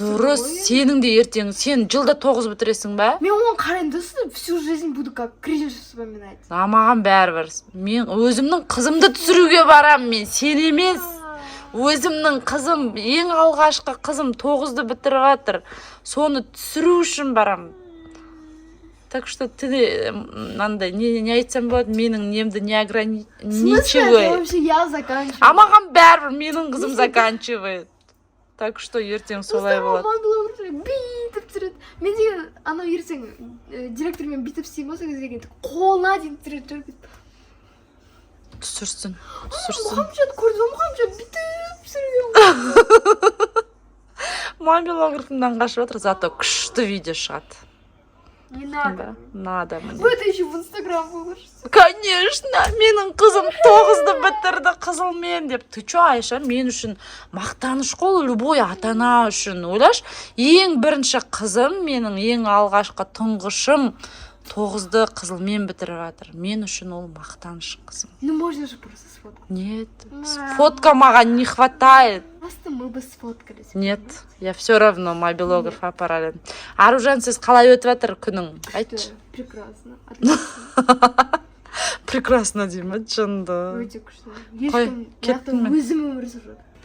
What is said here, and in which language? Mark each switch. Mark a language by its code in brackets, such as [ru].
[kk] Дұрыс, сенің де ертең, сен жылда 9 бітіресің ба? мен оған қараймын да, [ru] всю жизнь буду как кризис вспоминать. [kk] Маған бәрібір. Мен өзімнің қызымды түсіруге барам, мен сен емес. Өзімнің қызым, ең алғашқы қызым 9-ды бітіріп жатыр. Соны түсіру үшін барам. [ru] Так что ты, [kk] мынандай, не айтсам болады, менің немді [ru] не ограничивает. Вообще я заканчиваю. [kk] А маған бәрібір менің қызым [ru] заканчивает. Так что [kk] ертең солай болады. Бүйтіп түсіреді. Мен деген анау ертең директормен бүйтіп істеймін болса деген қолына дейін түсіреді. Түсірсін. Мұхаммеджан көрді ма, Мұхаммеджан бүйтіп түсірген. Мобилографымдан қашып жатыр, зато күшті видео шығады. [ru] Не надо. Надо мне. Вы это еще в Инстаграм выложите. [kk] Конечно, менің қызым 9-ды бітірді қызылмен деп. [ru] Ты чё, [kk] Айша, мен үшін мақтаныш қой, любой ата-ана үшін. Ойлаш, ең бірінші қызым, менің ең алғашқы тұңғышым 9-ды қызылмен бітіріп жатыр. Мен үшін ол мақтаныш қызым. [ru] Ну можно же просто сфоткать. Нет, фотка [kk] маған [ru] не хватает. Просто мы бы сфоткались. Нет, я все равно мобилограф [kk] апарар едім. Аружан, сіз қалай өтіп жатыр күнің? Айтшы. [ru] Прекрасно. Отлично. [kk] Прекрасно деймін, жынды. Өте күшті. Ешкім маяқтан өзім өмір сүріп.